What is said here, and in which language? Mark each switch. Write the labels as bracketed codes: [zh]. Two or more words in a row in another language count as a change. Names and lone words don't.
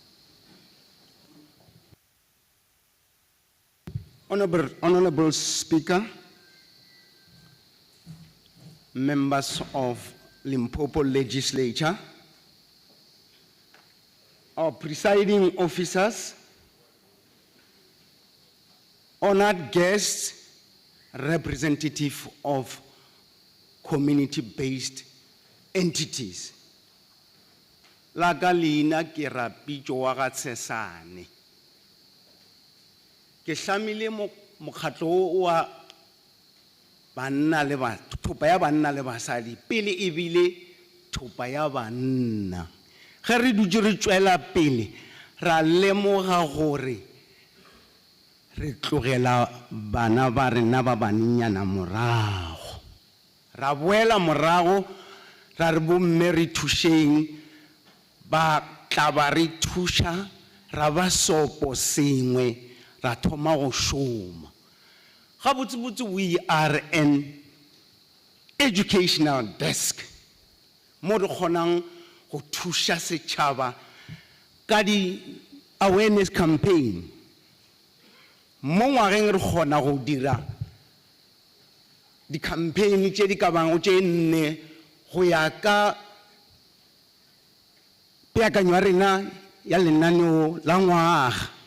[en] Honorable Speaker, members of Limpopo Legislature, our presiding officers, honored guests, representative of community-based entities. [nso] La ka leina ke Rapitso wa ga Tshesane. Ke hlamile mokgatlo o wa banna le ba thopa ya banna le basadi pele e bile thopa ya banna. Ge re dutse re tswela pele ra lemoga gore re tlogela bana ba rena ba bannyana morago. Ra boela morago ra re bomme re thušeng ba tla ba re thuša ra ba sopo sengwe ra thoma go šoma. Gabotsebotse [en] we are an educational desk [nso] mo re kgonang go thuša setšhaba ka di [en] awareness campaign. [nso] Mo ngwageng re kgona go dira di campaign tše di ka bago tše nne go ya ka peakanyo ya rena ya lenaneo la ngwaga.